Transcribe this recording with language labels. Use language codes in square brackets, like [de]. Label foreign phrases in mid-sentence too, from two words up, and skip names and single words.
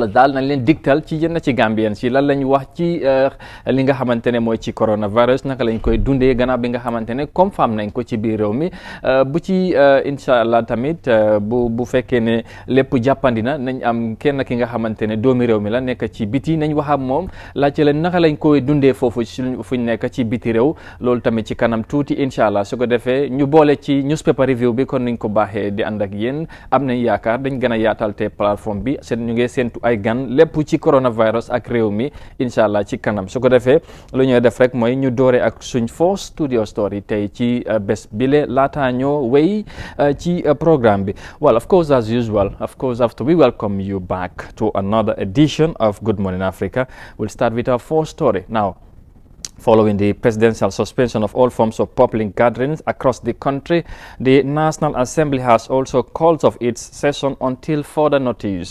[wo] daal nañ leen digtal ci yenn ci Gambien si lan lañ wax ci li nga xamante ne mooy ci coronavirus naka lañ koy dundee gannaaw bi nga xamante ne comme fam nañ ko ci biir réew mi bu ci [ar] إن شاء الله [wo] tamit bu fekkee ne lépp jàppandi na nañ am kenn ki nga xamante ne doomi réew mi la nekk ci biti nañ wax ak moom laajte leen naka lañ koy dundee foofu fuñ nekk ci biti réew loolu tamit ci kanam tuuti [ar] إن شاء الله [wo] su ko defee ñu boole ci [en] newspaper review [wo] bi kon niñ ko baaxee di ànd ak yéen am nañ yaakaar dañ gën a yaatal te plateforme bi ñu ngi séntu ay gan lépp ci coronavirus ak réew mi [ar] إن شاء الله [wo] ci kanam su ko defee lu ñuy def rek mooy ñu doore ak suñ [en] first studio story [wo] tey ci bés bile laataa ñoo wéy ci programme bi [en] well of course as usual after we welcome you back to another edition of Good Morning Africa we'll start with our first story now. Following the presidential suspension of all forms of public gatherings across the country, the National Assembly has also called off its session until further notice.